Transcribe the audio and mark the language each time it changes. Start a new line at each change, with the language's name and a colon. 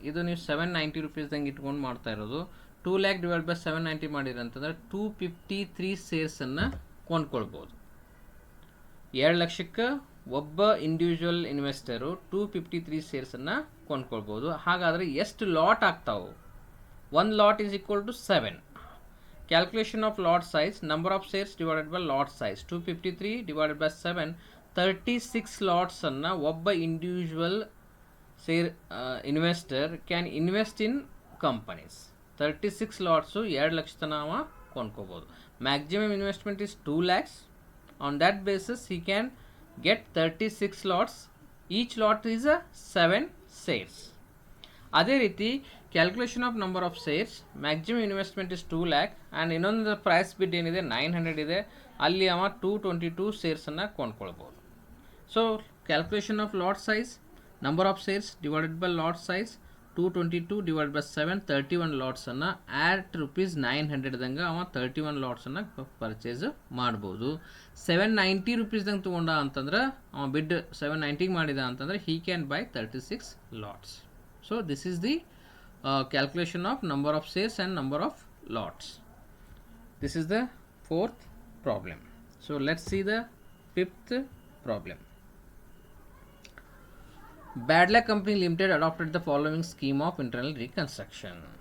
Kannada: ಇದು ನೀವು 790 ರೂಪೀಸ್ದಂಗೆ ಇಟ್ಕೊಂಡು ಮಾಡ್ತಾ ಇರೋದು. 2 lakh ಡಿವೈಡ್ ಬೈ 790 ಮಾಡಿರಿ ಅಂತಂದರೆ 253 ಶೇರ್ಸನ್ನು ಕೊಂಡ್ಕೊಳ್ಬೋದು. 2 ಲಕ್ಷಕ್ಕೆ ಒಬ್ಬ ಇಂಡಿವಿಜುವಲ್ ಇನ್ವೆಸ್ಟರು 253 ಶೇರ್ಸನ್ನು ಕೊಂಡ್ಕೊಳ್ಬೋದು. ಹಾಗಾದರೆ ಎಷ್ಟು ಲಾಟ್ ಆಗ್ತಾವೆ?
English: 1 lot is equal to 7. Calculation of lot size, number of shares divided by lot size. 253 divided by 7, 36 lots ಅನ್ನು ಒಬ್ಬ individual share investor can invest in companies.
Kannada: 36 lots 2 lakh ತನಕ ಕೊಂಡ್ಕೋಬೋದು.
English: Maximum investment is 2 lakhs. On that basis he can get 36 lots. Each lot is a 7 shares.
Kannada: ಅದೇ ರೀತಿ
English: Calculation of number of shares.
Kannada: Maximum investment is 2 lakh and ಇನ್ನೊಂದು price ಬಿಡ್ ಏನಿದೆ 900 ಇದೆ, ಅಲ್ಲಿ ಅವ 222 ಶೇರ್ಸನ್ನು ಕೊಂಡ್ಕೊಳ್ಬೋದು. So calculation of lot size number of ಸೇರ್ಸ್ divided by lot size 222 divide by 7 31 ಲಾಟ್ಸನ್ನು at rupees 900ದಂಗೆ ಅವ 31 ಲಾಟ್ಸನ್ನು purchase ಮಾಡ್ಬೋದು. 790 ರುಪೀಸ್ದಂಗೆ ತೊಗೊಂಡ ಅಂತಂದ್ರೆ ಅವ ಬಿಡ್ 790 ಮಾಡಿದ ಅಂತಂದ್ರೆ
English: He can buy 36 lots. So this is the calculation of number of shares and number of lots. This is the fourth problem. So let's see the fifth problem. Bad Luck Company Limited adopted the following scheme of internal reconstruction.